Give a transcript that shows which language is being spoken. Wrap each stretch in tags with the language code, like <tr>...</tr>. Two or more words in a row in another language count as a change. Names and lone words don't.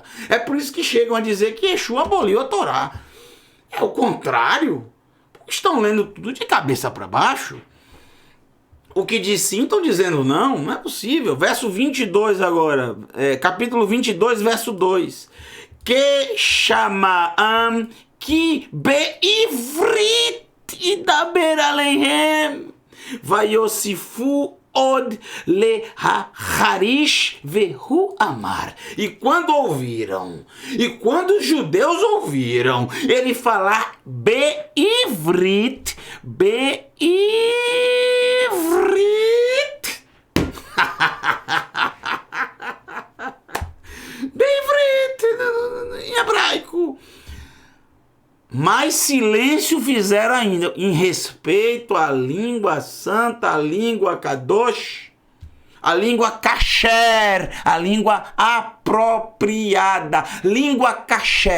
<pt>É por isso que chegam a dizer que Yeshua aboliu a Torá. É o contrário. Estão lendo tudo de cabeça para baixo. O que diz sim, estão dizendo não é possível. Verso 22 agora, capítulo 22, verso 2.</pt> <he>Que chamaam כי בעברית ידבר אליהם ויוסיפו עוד להחריש והוא אמר.</he> <pt>E quando os judeus ouviram ele falar beivrit, Beivrit em hebraico, mais silêncio fizeram ainda em respeito à língua santa, a língua kadosh, a língua kasher, a língua apropriada, língua kasher.</pt>